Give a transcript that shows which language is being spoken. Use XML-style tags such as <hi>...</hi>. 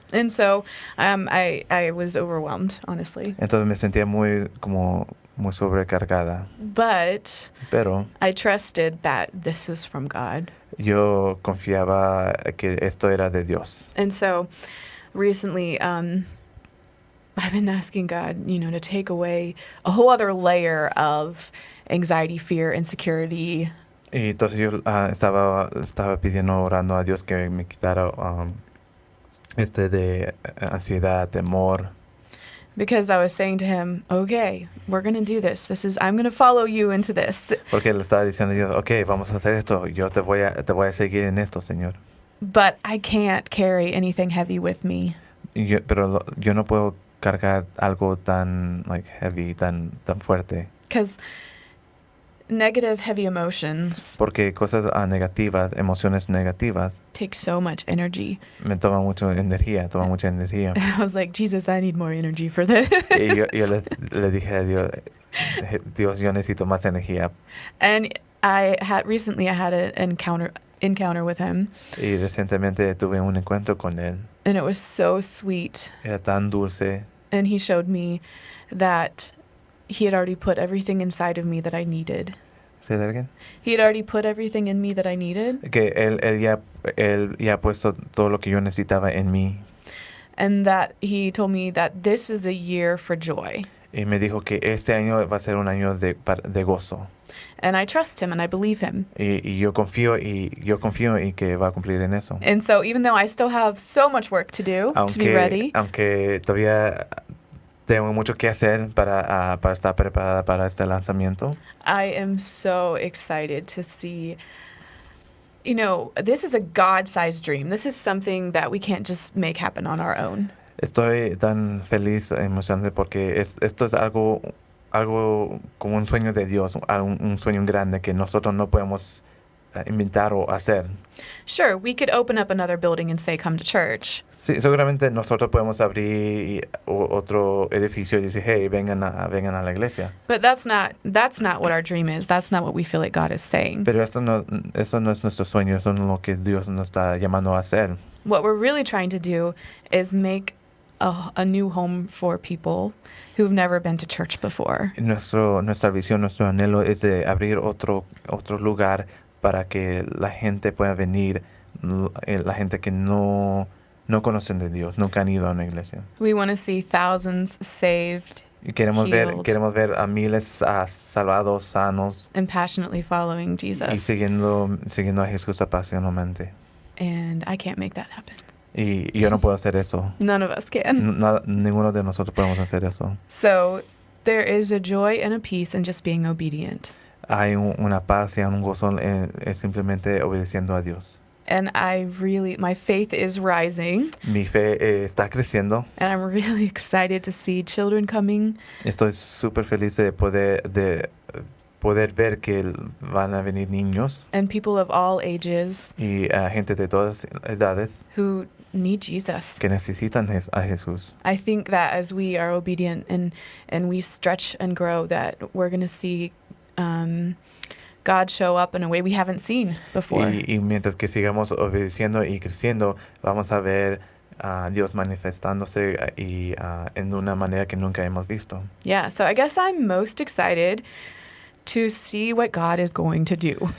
<en>And so I was overwhelmed, honestly.</en> <es>Entonces me sentía muy sobrecargada.</es> <en>Pero I trusted that this was from God.</en> <es>Yo confiaba que esto era de Dios.</es> <en>And so recently, I've been asking God, to take away a whole other layer of anxiety, fear, insecurity.</en> <es>Y entonces yo estaba pidiendo, orando a Dios que me quitara de ansiedad, temor.</es> <en>Because I was saying to him, okay, we're going to do this. I'm going to follow you into this.</en> <es>Porque le estaba diciendo a Dios, okay, vamos a hacer esto. Yo te voy a seguir en esto, Señor.</es> <en>But I can't carry anything heavy with me.</en> <es>Pero yo no puedo cargar algo tan heavy, tan fuerte.</es> <en>Because negative, heavy emotions</en> <es>Porque cosas negativas, emociones negativas,</es> <en>take so much energy.</en> <es>me toma mucha energía.</es> <en>I was like, Jesus, I need more energy for this.</en> <es>Y yo le dije a Dios, yo necesito más energía.</es> <en>And recently I had an encounter with him.</en> <es>Y recientemente tuve un encuentro con él.</es> <en>And it was so sweet.</en> <es>Era tan dulce.</es> <en>And he showed me that he had already put everything inside of me that I needed. Say that again? He had already put everything in me that I needed.</en> <es>Que él ya ha puesto todo lo que yo necesitaba en mí.</es> <en>And that he told me that this is a year for joy.</en> <es>Y me dijo que este año va a ser un año de gozo.</es> <en>And I trust him and I believe him.</en> <es>Y yo confío y que va a cumplir en eso.</es> <en>And so even though I still have so much work to do to be ready.</en> <es>Aunque todavía tengo mucho que hacer para estar preparada para este lanzamiento.</es> <en>I am so excited to see, this is a God-sized dream. This is something that we can't just make happen on our own.</en> <es>Estoy tan feliz, emocionante, porque esto es algo como un sueño de Dios, un sueño grande que nosotros no podemos inventar o hacer.</es> <en>Sure, we could open up another building and say, come to church.</en> <es>Sí, seguramente nosotros podemos abrir otro edificio y decir, hey, vengan a la iglesia.</es> <en>But that's not what our dream is. That's not what we feel like God is saying.</en> <es>Pero esto no es nuestro sueño, esto no es lo que Dios nos está llamando a hacer.</es> <en>What we're really trying to do is make a new home for people who've never been to church before.</en> <es>Nuestra visión, nuestro anhelo es de abrir otro lugar para que la gente pueda venir, la gente que no conocen de Dios, nunca han ido a una iglesia.</es> <en>We want to see thousands saved,</en> <es>Y queremos</es> <en>healed,</en> <es>ver a miles salvados, sanos,</es> <en>and passionately following Jesus.</en> <es>y siguiendo a Jesús apasionadamente.</es> <en>And I can't make that happen.</en> <es>Y yo no puedo hacer eso.</es> <en>None of us can.</en> <es>Ninguno de nosotros podemos hacer eso.</es> <en>So there is a joy and a peace in just being obedient.</en> <es>Hay una paz y un gozo simplemente obedeciendo a Dios.</es> <en>And my faith is rising.</en> <es>Mi fe está creciendo.</es> <en>And I'm really excited to see children coming.</en> <es>Estoy súper feliz de poder ver que van a venir niños.</es> <en>And people of all ages.</en> <es>Y gente de todas edades.</es> <en>Who need Jesus.</en> <es>Que necesitan a Jesús.</es> <en>I think that as we are obedient and we stretch and grow, that we're going to see God show up in a way we haven't seen before.</en> <es>Y mientras que sigamos obedeciendo y creciendo, vamos a ver a Dios manifestándose en una manera que nunca hemos visto.</es> <en>Yeah, so I guess I'm most excited to see what God is going to do.</en>